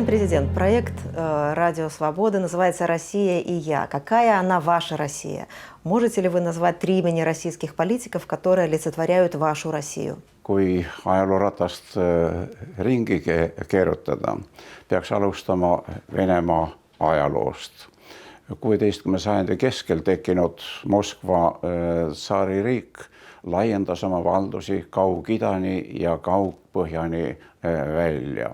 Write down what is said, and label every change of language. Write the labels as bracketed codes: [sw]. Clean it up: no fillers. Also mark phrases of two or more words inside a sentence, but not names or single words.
[ru] президент, проект «Радио Свобода» называется «Россия и я». Какая она ваша Россия? Можете ли вы назвать 3 имени российских политиков, которые олицетворяют вашу Россию? [et] Kui ajalooratast ringi keerutada, peaks alustama Venemaa ajaloost. 16. sajandi keskel tekkinud Moskva tsaaririik laiendas oma valdusi Kaug-Idani ja Kaug-Põhjani välja.